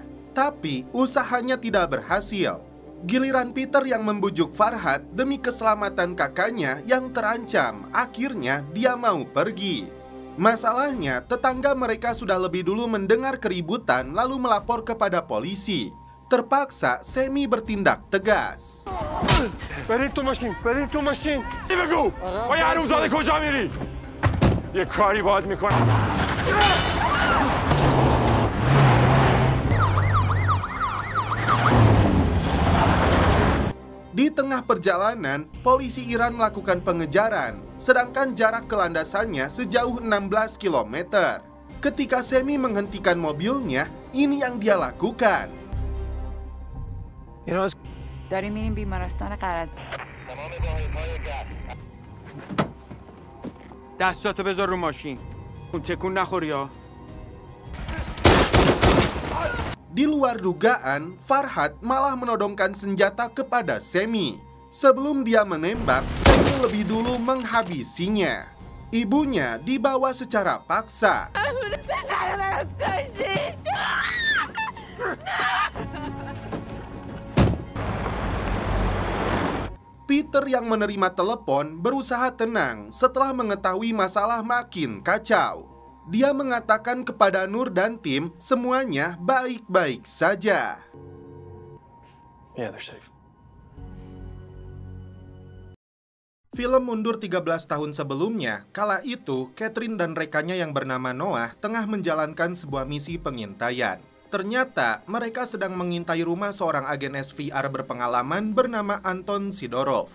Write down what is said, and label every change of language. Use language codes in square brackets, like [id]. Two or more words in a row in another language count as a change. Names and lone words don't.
[id] Tapi usahanya tidak berhasil. Giliran Peter yang membujuk Farhad demi keselamatan kakaknya yang terancam. Akhirnya dia mau pergi. Masalahnya, tetangga mereka sudah lebih dulu mendengar keributan lalu melapor kepada polisi. Terpaksa Sammy bertindak tegas. [fa] برید تو ماشین بگو با یه حرومزاده کجا میری؟ یه کاری باهات میکنم. [id] Di tengah perjalanan, polisi Iran melakukan pengejaran, sedangkan jarak ke landasannya sejauh 16 km. Ketika Sammy menghentikan mobilnya, ini yang dia lakukan. [fa] داریم میریم بیمارستان قرض. دستاتو بذار رو ماشین. تکون نخوری ها. [id] Di luar dugaan, Farhad malah menodongkan senjata kepada Sammy. Sebelum dia menembak, Sammy lebih dulu menghabisinya. Ibunya dibawa secara paksa. Peter yang menerima telepon berusaha tenang setelah mengetahui masalah makin kacau. Dia mengatakan kepada Nur dan tim semuanya baik-baik saja. [en] Yeah, they're safe. [id] Film mundur 13 tahun sebelumnya, kala itu Catherine dan rekannya yang bernama Noah tengah menjalankan sebuah misi pengintaian. Ternyata mereka sedang mengintai rumah seorang agen SVR berpengalaman bernama Anton Sidorov.